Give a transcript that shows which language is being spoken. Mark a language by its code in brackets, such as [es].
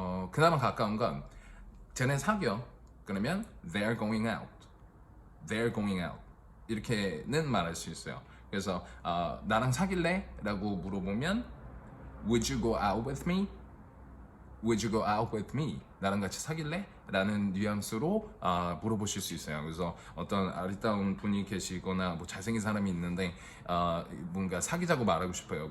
[ko] 그나마 가까운 건 쟤네 사겨 그러면 [en] they're going out, they're going out [ko] 이렇게는 말할 수 있어요. 그래서 나랑 사귈래? 라고 물어보면 [en] would you go out with me? Would you go out with me? [ko] 나랑 같이 사귈래? 라는 뉘앙스로 물어보실 수 있어요. 그래서 어떤 아리따운 분이 계시거나 뭐 잘생긴 사람이 있는데 뭔가 사귀자고 말하고 싶어요.